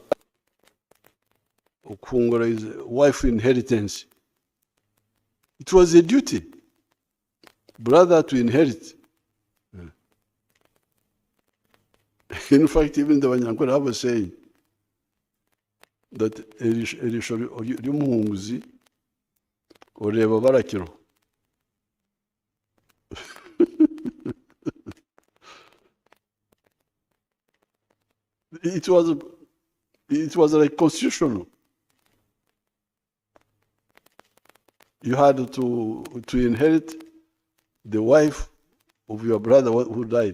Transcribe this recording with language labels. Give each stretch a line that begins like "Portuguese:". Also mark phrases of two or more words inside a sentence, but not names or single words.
English: Okungura is wife inheritance. It was a duty, brother to inherit. In fact, even the Wanyankole have a saying that
Nyankole: erisho ry'umuhunguzi oreba barakiro.
English: It was like constitutional. You had to inherit the wife of your brother who died.